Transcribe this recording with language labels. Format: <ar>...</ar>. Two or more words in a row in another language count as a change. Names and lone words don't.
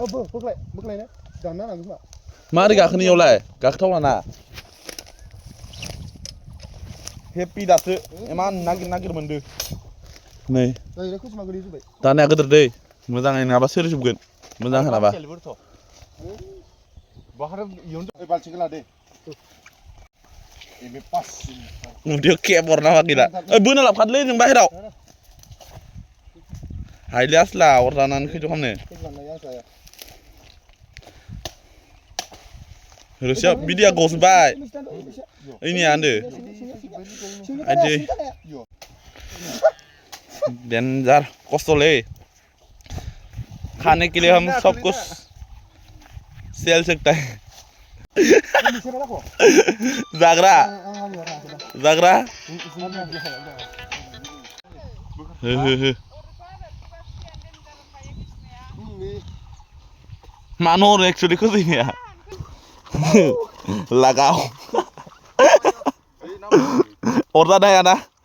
<brx>मारै गाखोनो इयावलाय गाखोथावना ना हेपि दासो इमान नागिर मोनदो नै दानाया गोदोर दै मोजाङै नङाबा सोरजोबगोन मोजां हानाबा उन्दैयाव केब हरना गैला ओइ बोना लाबखादोलै जों बाहेराव हायले आसला अरजानानै खैथ' खालामनो रोसिया बिदिया गजोबबाय ओइनिया होनदो आइदै डेन्जार खस्थ'लै</brx> <hi>खाने के लिए हम सब कुछ सेल सकता है</hi> <brx>जाग्रा मानो हरो एक्चुअली खोजैनाया लागाव अरजानो हाया ना</brx>